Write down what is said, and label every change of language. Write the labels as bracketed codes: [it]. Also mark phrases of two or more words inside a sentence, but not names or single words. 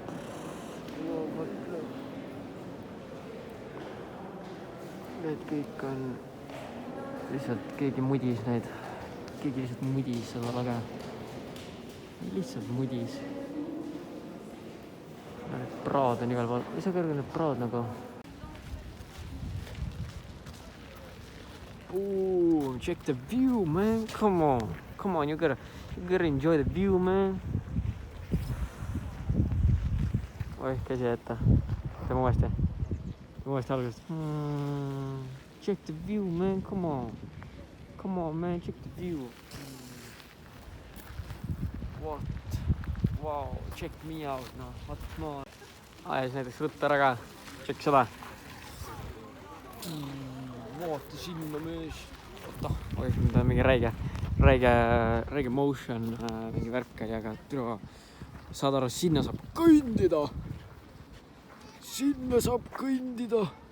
[et] Need kõik on lihtsalt keegi mudis neid. Keegi lihtsalt mudis seda laga. Lihtsalt mudis. Need praad on igal pool. Mis on kõrge need praad nagu? Boom! [en] Check the view, man! Come on! Come on, you gotta enjoy the view, man! [et] Oi, käsi ette. Teeme uuesti. Uuesti algusest. [en] Check the view, man. Come on. Come on, man. Check the view. What? Wow. Check me out. No, what more? [et] Ja siis näiteks rutta ära ka. Check seda. Vaata sinna mees. Oota. Oi, nüüd on mingi räige motion. Mingi värk oli, aga türa. Saad aru, sinna saab kõndida. Sinna saab kõndida.